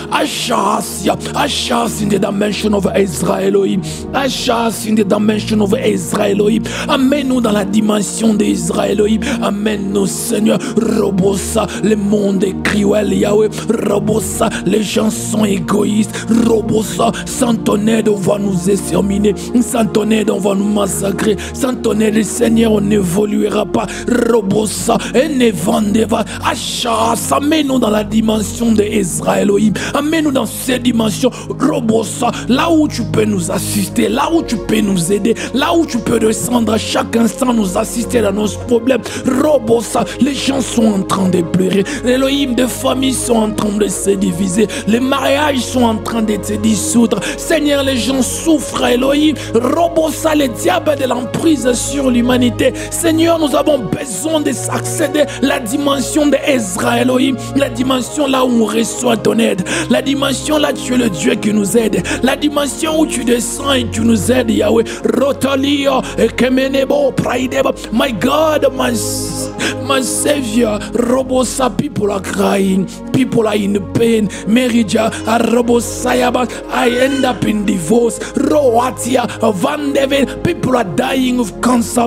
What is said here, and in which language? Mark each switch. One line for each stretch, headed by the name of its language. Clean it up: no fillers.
English: Ashas, Ashas in the dimension of Israel, Elohim. Ashas in the dimension of Israel, Elohim.
French: Amène-nous dans la dimension d'Israël. Elohim, amène-nous, Seigneur. Robosa, le monde est cruel, Yahweh. Robosa, les gens sont égoïstes. Robosa, sans ton aide, on va nous exterminer. Sans ton aide, on va nous massacrer. Sans ton aide, Seigneur, on n'évoluera pas. Robosa, et ne vendez pas. Achas, amène-nous dans la dimension d'Israël, Elohim. Amène-nous dans cette dimension. Robosa, là où tu peux nous assister, là où tu peux nous aider, là où tu peux descendre à chaque instant, nous assister dans nos problèmes. Robosa, les gens sont en train de pleurer. Elohim, des familles sont en train de se diviser. Les mariages sont en train de se dissoudre. Seigneur, les gens souffrent, Elohim. Robosa, le diable de l'emprise sur l'humanité. Seigneur, nous avons besoin de s'accéder à la dimension d'Israël, Elohim. La dimension là où on reçoit ton aide. La dimension là, tu es le Dieu qui nous aide. La dimension où tu descends et tu nous aides, Yahweh. Rotalio, Ekemenebo, Praideba.
English: My God, my Savior, Robosa, people are crying, people are in pain. Merija, Robosayaba, I end up in divorce. Roatia, Van David, people are dying of cancer.